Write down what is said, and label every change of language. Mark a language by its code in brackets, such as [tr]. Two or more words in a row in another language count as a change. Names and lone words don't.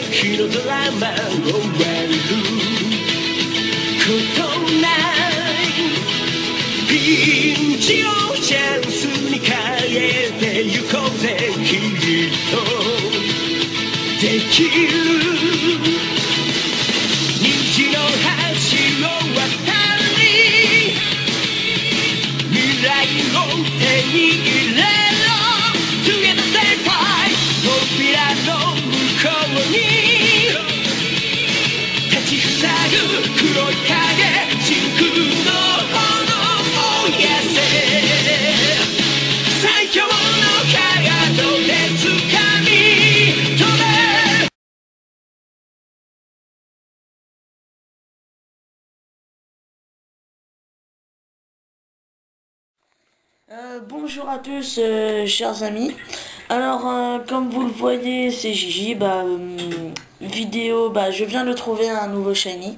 [ja] 日のドラマを割ることないピンチをチャンスに変えてゆこうぜきっとできる虹の橋を渡り未来を手に入れろ [en] Together stay fight [ja] 扉の向こうに立ちふさぐ黒い影真空の炎を燃やせ最強のカードで掴み止め [fr] Bonjour à tous, chers amis. Alors, comme vous le voyez, c'est Gigi. Je viens de trouver un nouveau shiny.